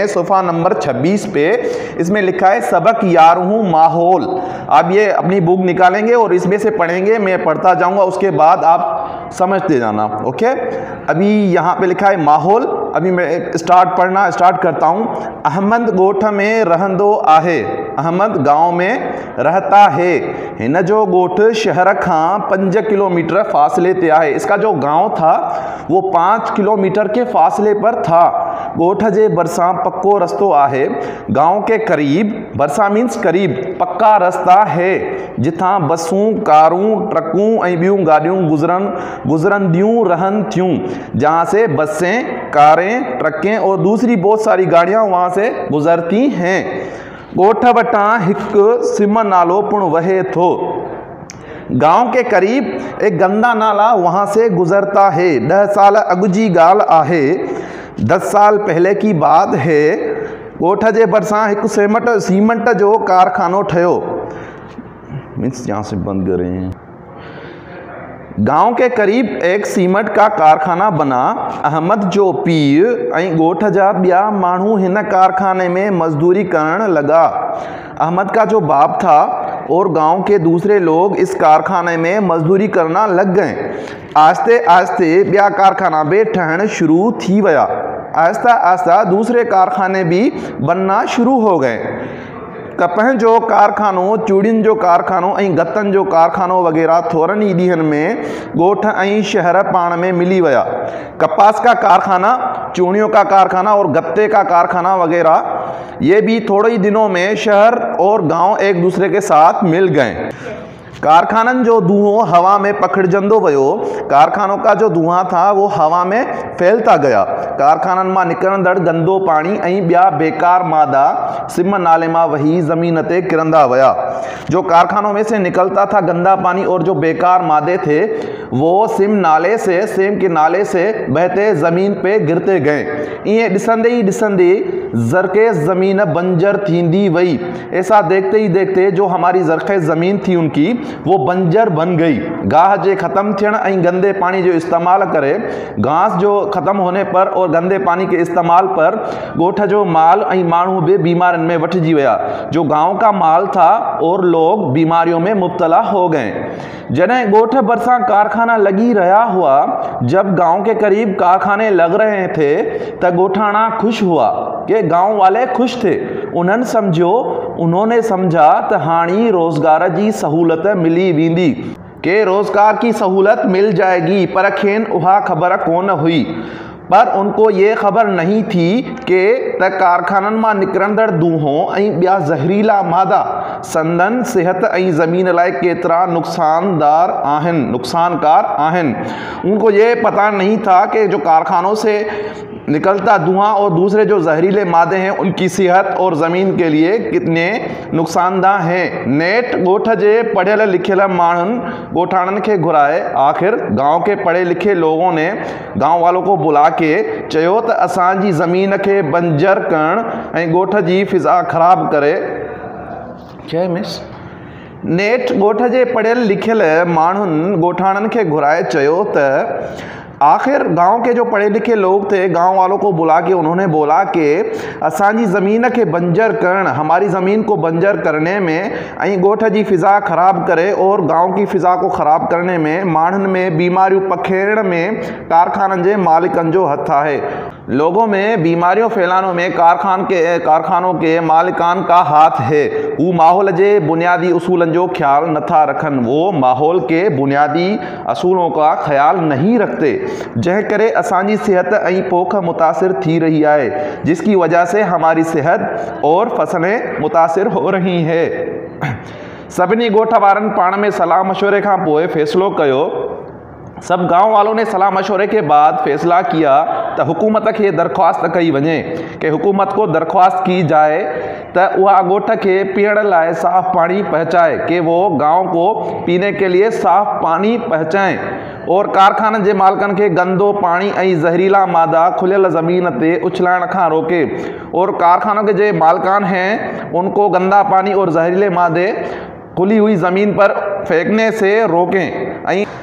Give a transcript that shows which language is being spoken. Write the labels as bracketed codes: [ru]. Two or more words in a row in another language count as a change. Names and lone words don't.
[hi] सोफा नंबर 26 पे इसमें लिखा है सबक 11 माहौल। आप ये अपनी बुक निकालेंगे और इसमें से पढ़ेंगे, मैं पढ़ता जाऊंगा, उसके बाद आप समझते जाना। ओके, अभी यहाँ पे लिखा है माहौल। अभी मैं पढ़ना स्टार्ट करता हूँ। [sd] अहमद गोठ में रहंदो आहे। [hi] अहमद गांव में रहता है। [sd] हिन जो गोठ शहर खां 5 किलोमीटर फासले ते आहे। [hi] इसका जो गांव था वो 5 किलोमीटर के फासले पर था। [sd] गोठ जे बरसा पक्को रस्तो आहे। [hi] गांव के करीब, बरसा मीन्स करीब, पक्का रास्ता है [sd] जिथा बसूं, कारूं, ट्रकूं ऐं ॿियूं गाॾियूं गुजरंदियूं रहन थियूं। [hi] जहाँ से बसें, कारें, ट्रकें और दूसरी बहुत सारी गाड़ियाँ वहाँ से गुजरती हैं। [sd] गोठ वटां हिकु सिम नालो पुण वहे थो। [hi] गांव के करीब एक गंदा नाला वहाँ से गुजरता है। 10 साल अॻु जी ॻाल्हि आहे। 10 साल पहले की बात है। [sd] गोठ जे भरिसां हिकु सीमेंट जो कारखानो ठहियो। [hi] मीन्स यहाँ से बंद कर रहे हैं। गांव के करीब एक सीमेंट का कारखाना बना। [sd] अहमद जो पीउ ऐं गोठ जा ॿिया माण्हू हिन कारखाने में मजदूरी करण लगा। [hi] अहमद का जो बाप था और गांव के दूसरे लोग इस कारखाने में मजदूरी करना लग गए। [sd] आस्ते आस्ते ॿिया कारखाना भी ठहण शुरू थी विया। [hi] आहिस्ता आहिस्ता दूसरे कारखाने भी बनना शुरू हो गए। [sd] कपह जो कारखानो, चूड़ियुनि जो कारखानो ऐं गतनि जो कारखानो वग़ैरह थोरनि ई ॾींहंनि में ॻोठ ऐं शहर पाण में मिली विया। [hi] कपास का कारखाना, चूड़ियों का कारखाना और गत्ते का कारखाना वग़ैरह ये भी थोड़े ही दिनों में शहर और गांव एक दूसरे के साथ मिल गए। [sd] कारखानन जो धुआं हवा में पखिड़जंदो वियो। [hi] कारखानों का जो धुआं था वो हवा में फैलता गया। [sd] कारखानन मां निकरंदड़ गंदो पानी ऐं ॿिया बेकार मादा सिम नाले मां वही ज़मीन ते किरंदा विया। [hi] जो कारखानों में से निकलता था गंदा पानी और जो बेकार मादे थे वो सेम के नाले से बहते ज़मीन पे गिरते गए। [sd] इएं ॾिसंदे ई ॾिसंदे ज़रख़ेज़ ज़मीन बंजर थींदी वई। [hi] ऐसा देखते ही देखते जो हमारी ज़रख़ेज़ ज़मीन थी उनकी वो बंजर बन गई। [sd] गाह जे ख़त्म थियण ऐं गंदे पानी जो इस्तेमाल करे, [hi] घास जो ख़त्म होने पर और गंदे पानी के इस्तेमाल पर [sd] ॻोठ जो माल ऐं माण्हू भी बीमारियों में वठिजी विया। [hi] जो गांव का माल था और लोग बीमारियों में मुब्तला हो गए। [sd] जॾहिं ॻोठ भरसां कारखाना लगी रहा हुआ, [hi] जब गांव के करीब कारखाने लग रहे थे [sd] तो ॻोठाणा खुश हुआ [hi] कि गांव वाले खुश थे। उन्होंने समझा [sd] तो हाणी रोजगार की सहूलत मिली वींदी, [hi] के रोजगार की सहूलत मिल जाएगी, [sd] पर खेन उहा खबर कोन हुई। [hi] पर उनको ये खबर नहीं थी कि [sd] कारखानन मां निकरंदड़ दूहों ऐं ॿिया ज़हरीला मादा संदन सेहत ऐं ज़मीन लाइ केतिरा नुकसानकार आहिनि। [hi] उनको ये पता नहीं था कि जो कारखानों से निकलता धुआं और दूसरे जो जहरीले मादे हैं उनकी सेहत और ज़मीन के लिए कितने नुकसानदाह हैं। [sd] नेठ ॻोठ जे पढ़ियल लिखियल माण्हुनि ॻोठाणनि खे घुराए। [hi] आखिर गांव के पढ़े लिखे लोगों ने गांव वालों को बुला के [sd] चयो त असांजी ज़मीन के बंजर करण ऐं ॻोठ जी फिज़ा ख़राब करे। नेठ ॻोठ जे पढ़ियल लिखियल माण्हुनि ॻोठाणनि खे घुराए चयो त [hi] आखिर गांव के जो पढ़े लिखे लोग थे, गांव वालों को बुला के उन्होंने बोला कि [sd] असांजी ज़मीन के बंजर करण, [hi] हमारी ज़मीन को बंजर करने में [sd] ऐं ॻोठ जी फ़िज़ा ख़राब करे [hi] और गांव की फ़िज़ा को ख़राब करने में, [sd] माण्हुनि में बीमारियों पखेड़ने में कारखाननि जे मालिकनि जो हथ है। [hi] लोगों में बीमारियों फैलाने में कारखानों के मालिकान का हाथ है। वो माहौल जे बुनियादी उसूलन जो ख्याल नथा रखन, वो माहौल के बुनियादी असूलों का ख्याल नहीं रखते, [sd] जंहिं करे असांजी सेहत ऐं पोख मुतासिर थी रही है, [hi] जिसकी वजह से हमारी सेहत और फसलें मुतासिर हो रही है। [sd] सभिनी ॻोठ वारनि पाण में सलाह मशवरे खां पोइ फ़ैसिलो कयो। [hi] सब गांव वालों ने सलाह मशवरे के बाद फैसला किया [sd] तो हुकूमत के दरख्वास्त कई वञे [hi] कि हुकूमत को दरख्वास्त की जाए तो वह ॻोठ [sd] के पीअण लाइ साफ़ पानी पहुँचाए, [hi] कि वो गांव को पीने के लिए साफ़ पानी पहुँचाएं और [sd] कारखाननि जे मालिकनि के गंदो पानी ऐं ज़हरीला मादा खुलियल ज़मीन ते उछलाइण खां रोके [hi] और कारखानों के जो मालिकान हैं उनको गंदा पानी और ज़हरीले मादे खुली हुई ज़मीन पर फेंकने से रोकें